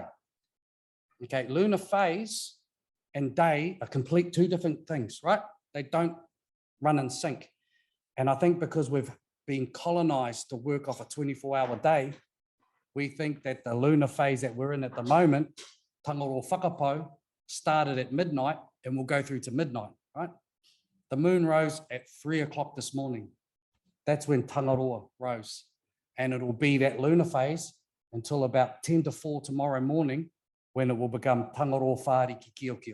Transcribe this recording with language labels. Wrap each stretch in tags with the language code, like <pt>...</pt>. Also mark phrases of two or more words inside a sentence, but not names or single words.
<en>Okay, lunar phase and day are complete 2 different things, right? They don't run in sync. And I think because we've been colonized to work off a 24-hour day, we think that the lunar phase that we're in at the moment,</en> <mi>tangaro whakapau,</mi> <en>started at midnight and will go through to midnight, right? The moon rose at 3 o'clock this morning. That's when Tangaroa rose. And it will be that lunar phase until about 10 to 4 tomorrow morning, when it will become Tangaroa Whāri ki Kiokio.</en>